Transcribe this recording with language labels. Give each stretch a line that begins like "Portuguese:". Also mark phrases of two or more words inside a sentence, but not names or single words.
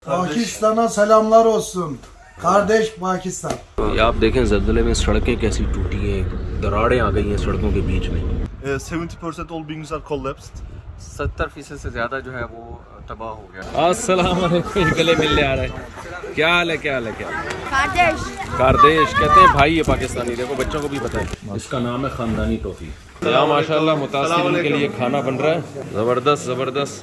Turkish: पाकिस्ताना selamlar olsun. Kardeş Pakistan.
Urdu: یہ آپ دیکھیں زلزلے میں سڑکیں کیسی ٹوٹی ہیں، دراڑیں آ گئی ہیں سڑکوں کے بیچ میں.
English: 70% all buildings are collapsed.
Urdu: 70% سے زیادہ جو ہے وہ تباہ ہو گیا.
Arabic: السلام عليكم,
Urdu: گلے ملنے آ رہے ہیں۔ کیا حال ہے، کیا حال ہے، کیا कारदेश کاردیش کہتے ہیں بھائی ہے پاکستانی، دیکھو بچوں کو بھی پتا ہے. اس کا نام ہے خاندانی ٹافی۔ یہاں ماشاءاللہ متاثرین کے لیے کھانا بن رہا ہے، زبردست زبردست.